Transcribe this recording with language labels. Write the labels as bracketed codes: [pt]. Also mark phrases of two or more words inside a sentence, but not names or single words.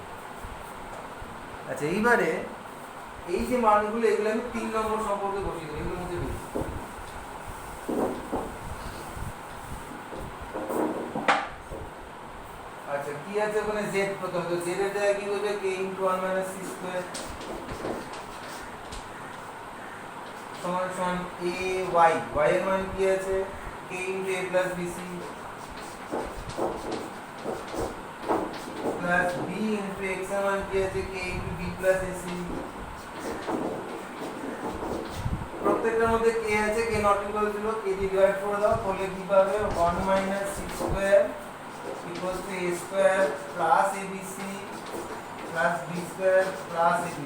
[bn] আচ্ছা এইবারে এই যে মানগুলো এগুলো আমি 3 নম্বর সম্পর্কে বসিয়ে দেব, এগুলোর মধ্যে বেশি। আচ্ছা কি আছে ওখানে z, প্রথমে তো z এর জায়গায় কি হবে [en] k into 1 minus c square [bn] সমান সমান a y, y এর মান কি আছে [en] k into a plus bc plus b into x [bn] এর মান কি আছে [en] k into b plus ac, [bn] প্রত্যেকটার মধ্যে k আছে, k [en] not equal [bn] 0, k দিয়ে ডিভাইড করে দাও, তাহলে কি পাবে [en] 1 minus c square equals to a square plus abc plus b square plus abc.